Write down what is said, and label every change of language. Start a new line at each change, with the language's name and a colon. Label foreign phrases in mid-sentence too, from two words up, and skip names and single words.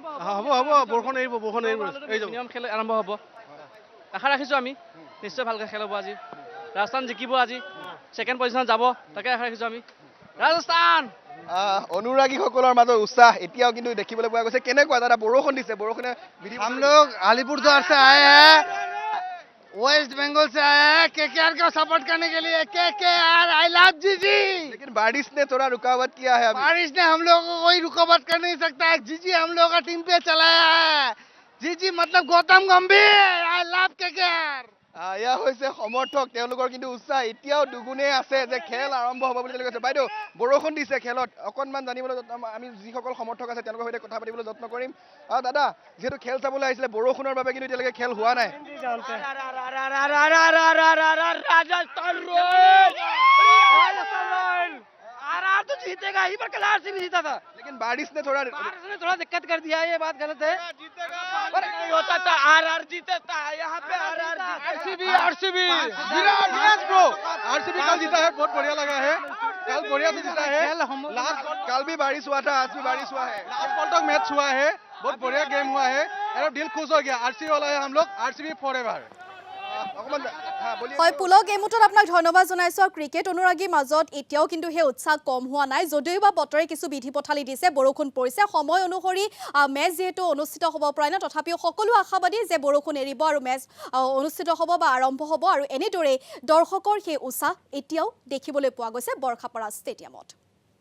Assamese: হ'ব বৰষুণ এৰিব এই নিয়ম খেল আৰম্ভ হ'ব আশা ৰাখিছো আমি নিশ্চয় ভালকৈ খেল হ'ব আজি ৰাজস্থান জিকিব আজি সেকেন্ড পজিশনত যাব তাকে আশা ৰাখিছো আমি ৰাজস্থান অনুৰাগীসকলৰ মাজত উৎসাহ এতিয়াও কিন্তু দেখিবলৈ পোৱা গৈছে কেনেকুৱা দাদা বৰষুণ দিছে বৰষুণে
Hindi: हम लोग अलीपुरद्वार से आए हैं वेस्ट बंगाल से आए हैं केकेआर को सपोर्ट करने के लिए केकेआर
English: I love
Hindi: जीजी लेकिन बारिश ने थोड़ा रुकावट किया है अभी बारिश ने हम लोगों को कोई रुकावट कर नहीं सकता है जीजी हम लोग का टीम पे चलाया है जीजी मतलब गौतम गंभीर
English: I love
Hindi: केकेआर
Assamese: এয়া হৈছে সমৰ্থক তেওঁলোকৰ কিন্তু উৎসাহ এতিয়াও দুগুণে আছে যে খেল আৰম্ভ হ'ব বুলি কৈছে বাইদেউ বৰষুণ দিছে খেলত অকণমান জানিবলৈ আমি যিসকল সমৰ্থক আছে তেওঁলোকৰ সৈতে কথা পাতিবলৈ যত্ন কৰিম দাদা যিহেতু খেল চাবলৈ আহিছিলে বৰষুণৰ বাবে কিন্তু এতিয়ালৈকে খেল হোৱা নাই
Hindi: आरआर तो जीतेगा ही पर कल आरसीबी जीता था लेकिन बारिश ने थोड़ा दिक्कत कर दिया ये बात गलत है पर नहीं होता था आरआर जीतता है यहाँ पे आरआर आरसीबी विराट
English: yes bro
Hindi: आरसीबी कल जीता है बहुत बढ़िया लगा है कल बढ़िया से जीता है लास्ट कल भी बारिश हुआ था आज भी बारिश हुआ है लास्ट बॉल तक मैच हुआ है बहुत बढ़िया गेम हुआ है एकदम दिल खुश हो गया आरसीबी वाला है हम लोग आरसीबी फॉरएवर
Assamese: হয় পুলক এই মুহূৰ্তত আপোনাক ধন্যবাদ জনাইছো ক্ৰিকেট অনুৰাগীৰ মাজত এতিয়াও কিন্তু হে উৎসাহ কম হোৱা নাই যদিও বা বতৰে কিছু বিধি পথালি দিছে বৰষুণ পৰিছে সময় অনুসৰি মেচ যেহেতু অনুষ্ঠিত হ'ব পৰা নাই তথাপিও সকলো আশাবাদী যে বৰষুণ এৰিব আৰু মেচ অনুষ্ঠিত হ'ব বা আৰম্ভ হ'ব আৰু এনেদৰে দৰ্শকৰ সেই উৎসাহ এতিয়াও দেখিবলৈ পোৱা গৈছে বৰষাপাৰা ষ্টেডিয়ামত